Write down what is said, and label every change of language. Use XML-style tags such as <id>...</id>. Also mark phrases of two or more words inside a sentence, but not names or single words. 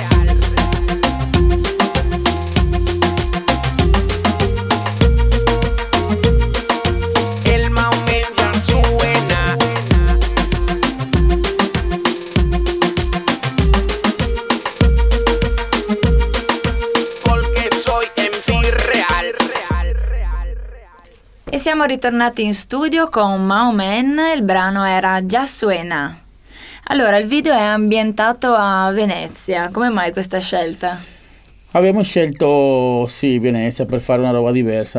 <es>El Maomen ya suena. Porque soy MC real.</es> <it>E siamo ritornati in studio con Maomen, il brano era Ya Suena. Allora, il video è ambientato a Venezia, come mai questa scelta? Abbiamo scelto, sì, Venezia per fare una roba diversa.</it>